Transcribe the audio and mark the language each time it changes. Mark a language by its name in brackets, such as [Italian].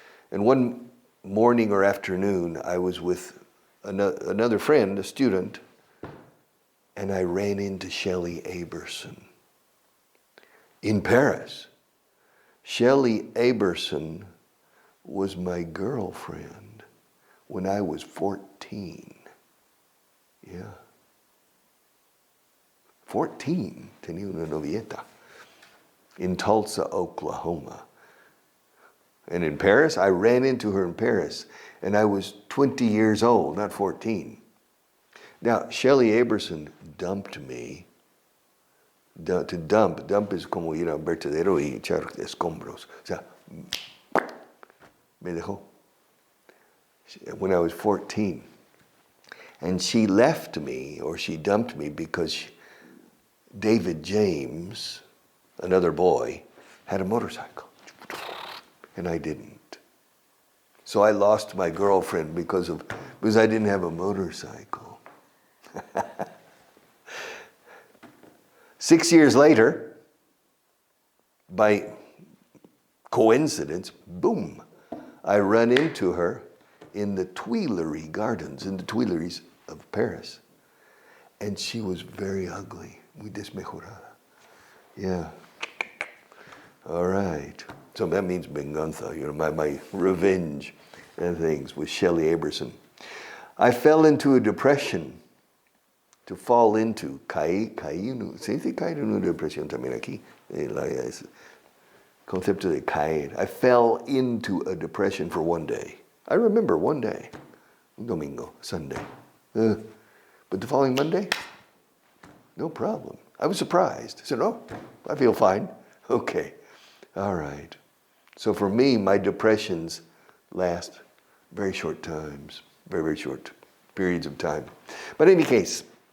[English] And one morning or afternoon, I was with another friend, a student, and I ran into Shelley Aberson in Paris. Shelley Aberson was my girlfriend when I was 14. Yeah. [Spanish] 14, tenía una novieta in Tulsa, Oklahoma. [English] And in Paris, I ran into her in Paris, and I was 20 years old, not 14. Now, Shelley Aberson dumped me. [Spanish] To dump es como ir a un vertedero y echar escombros. O sea, me dejó [English] when I was 14. And she left me, or she dumped me, because David James, another boy, had a motorcycle. And I didn't. So I lost my girlfriend because I didn't have a motorcycle. 6 years later, by coincidence, boom, I run into her in the Tuileries Gardens, in the Tuileries of Paris. And she was very ugly, [Spanish] muy desmejorada. [English] Yeah. All right. So that means venganza, my revenge and things with Shelley Aberson. I fell into a depression. To fall into, [Spanish] caí, se dice caer en una depresión también aquí, el concepto de caer. [English] I fell into a depression for one day. I remember one day, [Spanish] un domingo, [English] Sunday. But the following Monday, no problem. I was surprised. I said, oh, I feel fine. Okay, all right. So for me, my depressions last very short times, very, very short periods of time. But in any case,